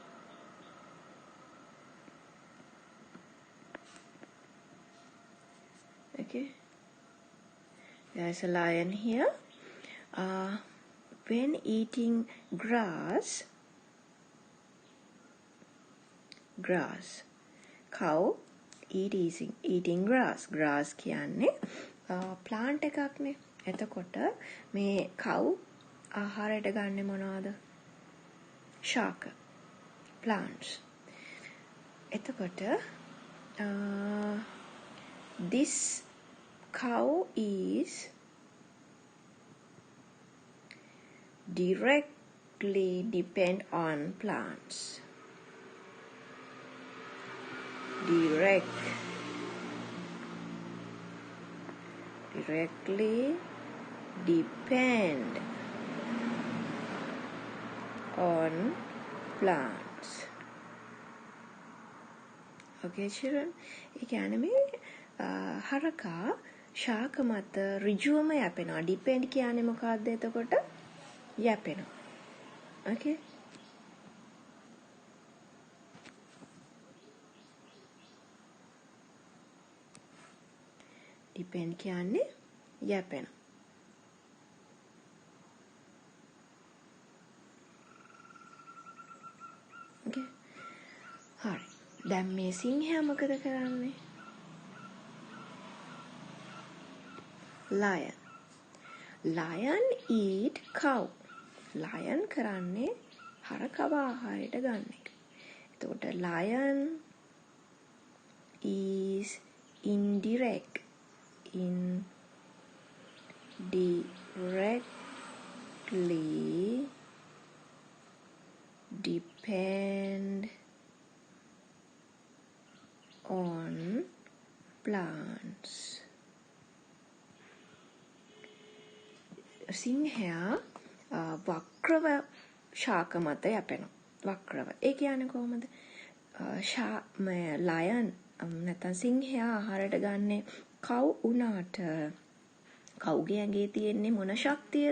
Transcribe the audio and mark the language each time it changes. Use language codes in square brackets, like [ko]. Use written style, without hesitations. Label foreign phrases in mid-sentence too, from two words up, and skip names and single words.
[en] Okay. There is a lion here. When eating grass, cow eating grass. [si] Grass කියන්නේ plant එකක්නේ. එතකොට මේ cow ආහාරයට ගන්නෙ මොනවද? ශාක. Plants. [en] එතකොට this cow is directly depend on plants. Directly depend on plants. Okay children, [si] ඒ කියන්නේ මේ හරකා ශාක මත ඍජුවම යැපෙනවා. depend කියන්නේ මොකක්ද එතකොට? යැපෙනවා. Okay. depend කියන්නේ යැපෙනවා. [en] Okay. [si] හරි. දැන් මේ සිංහයා මොකද කරන්නේ? [en] Lion eat cow. [si] Lion කරන්නේ හරකව ආහාරයට ගන්න එක. [en] එතකොට lion is indirectly depend on plants. [si] සිංහයා වක්‍රව ශාක මත යැපෙනවා. වක්‍රව. ඒ කියන්නේ කොහොමද? lion නැත්නම් සිංහයා ආහාරයට ගන්නේ cow උනාට කවුගේ ඇඟේ තියෙන්නේ මොන ශක්තියද?